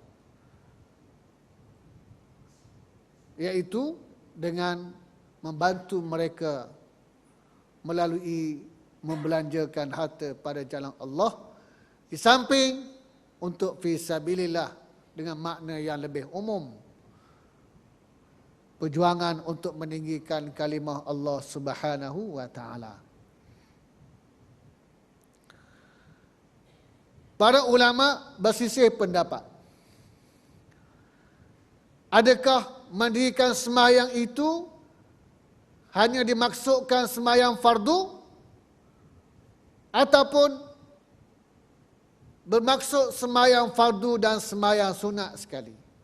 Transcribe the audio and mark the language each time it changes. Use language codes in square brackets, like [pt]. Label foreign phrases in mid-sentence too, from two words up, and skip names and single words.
[ms] iaitu dengan membantu mereka melalui membelanjakan harta pada jalan Allah, di samping untuk fisabilillah dengan makna yang lebih umum, perjuangan untuk meninggikan kalimah Allah [ar] سبحانه وتعالى. [ms] Para ulama bersisih pendapat. Adakah mendirikan sembahyang itu hanya dimaksudkan sembahyang fardu, ataupun bermaksud sembahyang fardu dan sembahyang sunat sekali?